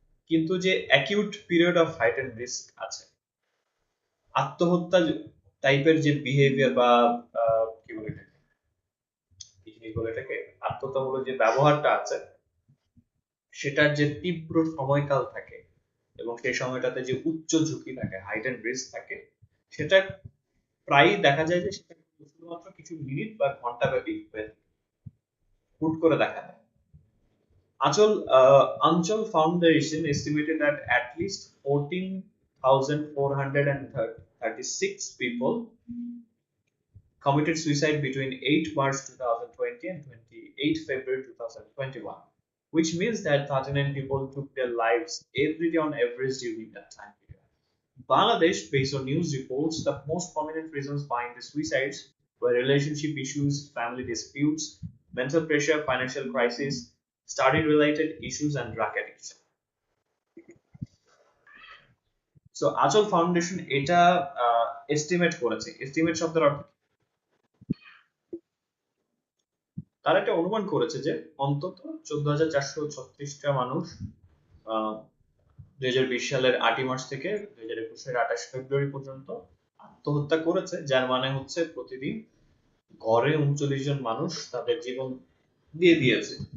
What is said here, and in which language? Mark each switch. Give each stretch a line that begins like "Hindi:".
Bangla: কিন্তু যে
English: acute period of heightened risk
Bangla: আছে, আত্মহত্যা টাইপের যে বিহেভিয়ার বা কি বলে এটাকে, কি বলে এটাকে, আত্মহত্যামূলক যে ব্যবহারটা আছে, সেটার যে তীব্র সময়কাল থাকে এবং সেই সময়টাতে যে উচ্চ ঝুঁকি থাকে, হাইটেন্ড রিস্ক থাকে, সেটা প্রায়ই দেখা যায় যে সেটা শুধুমাত্র কিছু মিনিট বা ঘন্টা ব্যাপী হুট করে দেখা দেয়।
English: Anchal Foundation estimated that at least 14,436 people committed suicide between 8 March 2020 and 28 February 2021, which means that 39 people took their lives every day on average during that time period. Bangladesh, based on news reports, the most prominent reasons behind the suicides were relationship issues, family disputes, mental pressure, financial crisis, study-related issues, and drug addiction.
Bangla: So, Achal Foundation এটা estimate করেছে। Estimate শব্দের অর্থ, তারা একটা অনুমান করেছে যে অন্তত 14,436টা মানুষ 2020 সালের 8 মার্চ থেকে 2021 সালের 28 ফেব্রুয়ারি পর্যন্ত আত্মহত্যা করেছে, যার মানে হচ্ছে প্রতিদিন গড়ে 39 জন মানুষ তাদের জীবন দিয়ে দিয়েছে।